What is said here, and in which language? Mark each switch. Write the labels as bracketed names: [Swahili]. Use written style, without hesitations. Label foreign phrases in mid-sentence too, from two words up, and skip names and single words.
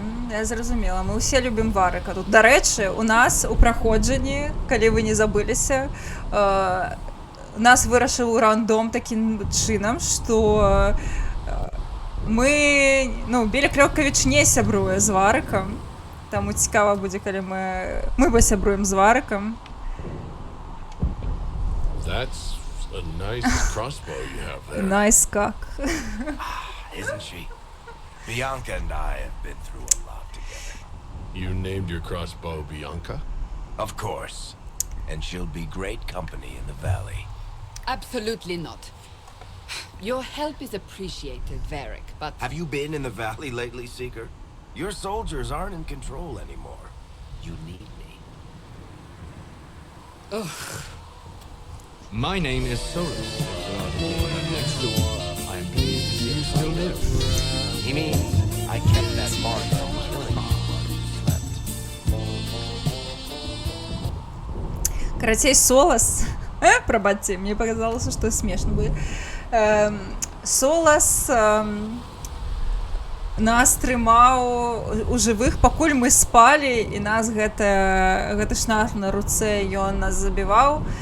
[Belarusian] Я зразумела, мы ўсе любім Варыка тут. Дарэчы, у нас у праходжанні, калі вы не забыліся, нас вырашыў рандом такім чынам, што мы, Білі Клёкавіч не сябруе з Варыкам. Таму цікава будзе, калі мы пасябруем з Варыкам. [English] That's a nice crossbow you have there. Найс как. Isn't she? Bianca and I have been through a lot together. You named your crossbow Bianca? Of course. And she'll be great company in the valley. Absolutely not. Your help is appreciated, Varric, but... Have you been in the valley lately, Seeker? Your soldiers aren't in control anymore. You need me. My name is Solus. Next door, I am pleased to see you still live. He means I kept that mark from killing you while you slept. [Belarusian] Карацей, Солас... Прабачце, мне показалася, што смешна будзе. Солас нас трымаў у жывых, пакуль мы спалі, і нас гэты шнар на руцэ, ён нас забіваў.